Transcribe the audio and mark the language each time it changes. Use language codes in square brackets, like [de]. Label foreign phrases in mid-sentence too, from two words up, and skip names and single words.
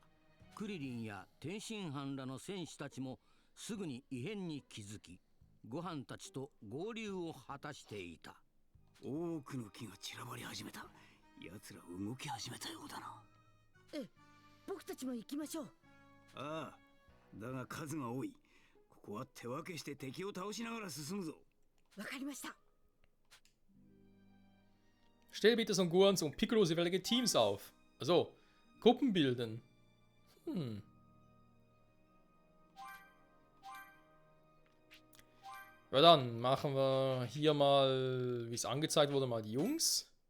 [ja] クリリンや天津飯らの戦士たちもすぐに異変に気づき、ご飯たちと合流を果たしていた。多くの木が散らばり始めた。奴ら動き始めたようだな。僕たちも行きましょう。ああ、だが数が多い。ここは手分けして敵を倒しながら進むぞ。わかりました。 [de] Stell bitte Son Gohan und Piccolo jeweilige Teams auf. Also, Gruppen bilden. Ja, dann machen wir hier mal, wie es angezeigt wurde, mal die Jungs.